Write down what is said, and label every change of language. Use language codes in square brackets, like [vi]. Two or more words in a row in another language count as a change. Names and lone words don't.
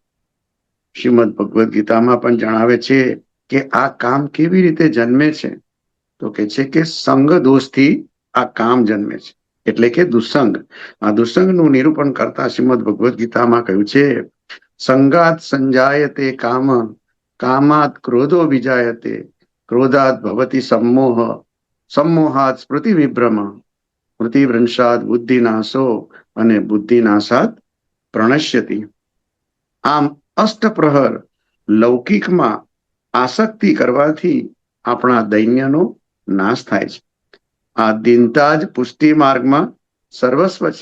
[gu] શ્રીમદ ભગવદ્ ગીતામાં પણ જણાવે છે કે આ કામ કેવી રીતે જન્મે છે, તો કે છે કે સંગ દોષથી આ કામ જન્મે છે, એટલે કે દુસંગ. આ દુસંગનું નિરૂપણ કરતા શ્રીમદ ભગવદ્ ગીતામાં કહ્યું છે, [sa] સંગાત સંજાયતે કામ, કામાત ક્રોધો વિજાયતે, ક્રોધાત ભવતિ सम्मोह, सम्मोहात સ્મૃતિ વિભ્રમ, સ્મૃતિભ્રંશાત બુદ્ધિનાશો [gu] અને [sa] બુદ્ધિનાશાત પ્રણશ્યતિ. [gu] આમ અષ્ટપ્રહર લૌકિકમાં આસક્તિ કરવાથી આપણા દૈન્યનો નાશ થાય છે. આ દીનતા જ પુષ્ટિ માર્ગમાં સર્વસ્વ છે.